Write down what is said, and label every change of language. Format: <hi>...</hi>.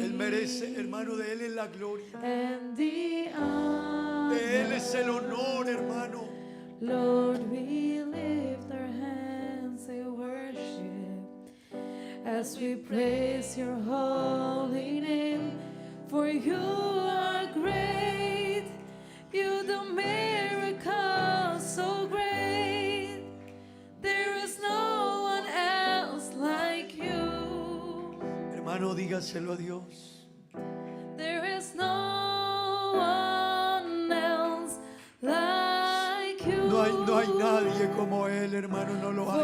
<es>Él merece, hermano, de Él es la gloria.</es> <en>And the honor.</en> <es>De Él es el honor, hermano.</es> <en>Lord, we lift our hands and worship as we praise your holy name. For you are great, you do miracles so great. There is no one else like you.</en> <es>Hermano, dígaselo a Dios.</es> <en>There is no one else like you.</en> <es>No hay nadie como Él, hermano, no lo hay.</es>